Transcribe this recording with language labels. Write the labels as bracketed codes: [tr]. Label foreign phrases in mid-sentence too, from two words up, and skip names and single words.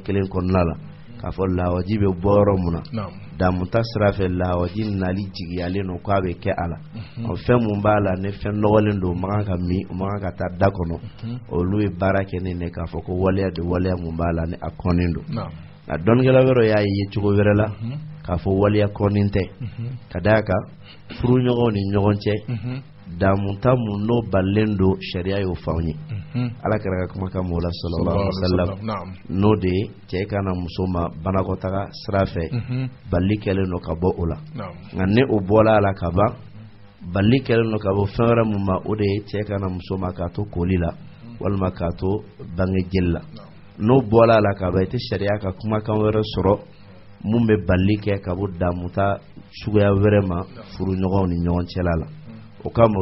[bm] kelen kɔnɔna la k'a fɔ lahawaji bɛ bɔ yɔrɔ mun na damuta sira fɛ lahawaji nali jigiyalen don k'a bɛ kɛ a la fɛn mun b'a la ne fɛn nɔgɔlen don o man kan ka min o man kan ka taa da kɔnɔ olu ye baara kɛ ne k'a fɔ ko waleya de waleya mun b'a la ne a kɔnnen don a dɔnnikɛla wɛrɛ y'a ye cogo wɛrɛ la k'a fɔ waleya kɔnnen tɛ ka d'a kan furuɲɔgɔnw ni ɲɔgɔn cɛ damuta mun n'o balilen don sariya y'o fɔ anw ye alakira ka kumakan mɔgɔ la [ar] صلى الله عليه وسلم [bm] n'o de ye cɛ kana muso ma banakɔtaga sira fɛ bali kɛlen don ka bɔ o la nka ne o bɔla a la ka ban bali kɛlen don ka bɔ fɛn wɛrɛ mun ma o de ye cɛ kana muso ma k'a to koli la walima k'a to bange jeli la n'o bɔla a la ka ban i tɛ sariya ka kumakan wɛrɛ sɔrɔ mun bɛ bali kɛ ka bɔ damuta suguya wɛrɛ ma furuɲɔgɔnw ni ɲɔgɔn cɛla la o kama